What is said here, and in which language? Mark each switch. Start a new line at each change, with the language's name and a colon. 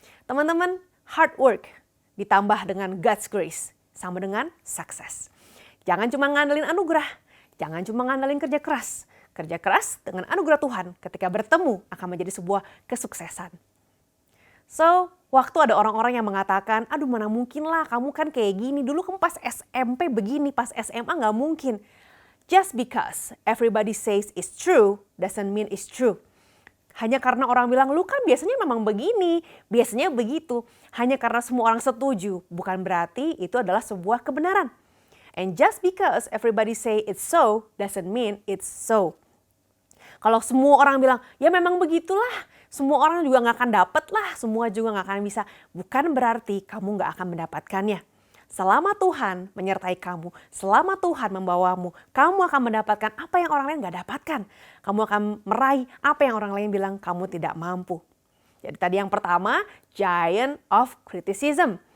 Indonesian: Teman-teman, hard work ditambah dengan God's grace sama dengan sukses. Jangan cuma ngandelin anugerah. Jangan cuma ngandelin kerja keras. Kerja keras dengan anugerah Tuhan ketika bertemu akan menjadi sebuah kesuksesan. So, waktu ada orang-orang yang mengatakan, aduh mana mungkin lah kamu kan kayak gini. Dulu kamu pas SMP begini, pas SMA gak mungkin.
English: Just because everybody says it's true doesn't mean it's true.
Indonesian: Hanya karena orang bilang, lu kan biasanya memang begini, biasanya begitu. Hanya karena semua orang setuju, bukan berarti itu adalah sebuah kebenaran.
English: And just because everybody say it's so, doesn't mean it's so.
Indonesian: Kalau semua orang bilang, ya memang begitulah. Semua orang juga gak akan dapat lah, semua juga gak akan bisa. Bukan berarti kamu gak akan mendapatkannya. Selama Tuhan menyertai kamu, selama Tuhan membawamu, kamu akan mendapatkan apa yang orang lain gak dapatkan. Kamu akan meraih apa yang orang lain bilang kamu tidak mampu. Jadi tadi yang pertama, giant of criticism.